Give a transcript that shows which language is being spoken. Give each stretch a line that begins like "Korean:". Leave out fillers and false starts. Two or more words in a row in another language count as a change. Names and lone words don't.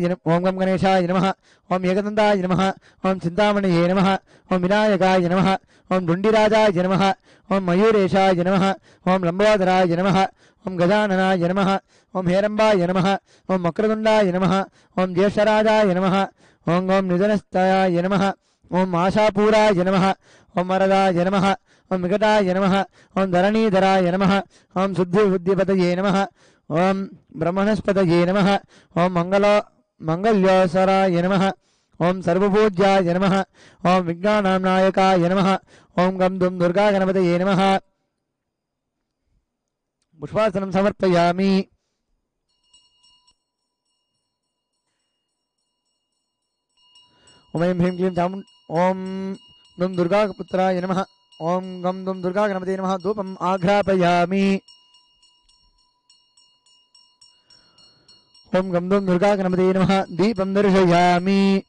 Sanskrit: नमः ओम एकदंताय नमः ओम चिंतामणये नमः ओम विनायकाय नमः ओम डुंडिराजाय नमः ओम मयूरेशाय नमः ओम लंबोदराय नमः ओम गजाननाय नमः ओम हेरंबाय नमः ओम मकरदुंडाय नमः ओम ज्येष्ठराजाय नमः ओम निधनस्थाय नमः ओम आशापूराय नमः ओम वरदाय नमः ओम विकटाय नमः ओम धरणीधराय नमः ओम शुद्धिबुद्धिपतये नमः ओम ब्रह्मणस्पतये नमः ओम मंगल्योसराय नमः ఓం సర్వపూజ్యాయ నమః ఓం విజ్ఞానాం నాయకాయ నమః ఓం గం దుం దుర్గా గణపతయే నమః పుష్పార్చనం సమర్పయామి ఓం హ్రీం క్లీం చాముం ఓం దుం దుర్గా పుత్రాయ నమః ఓం గం దుం దుర్గా గణపతయే నమః ధూపం ఆఘ్రాపయామి ఓం గం దుం దుర్గా గణపతయే నమః దీపం దర్శయామి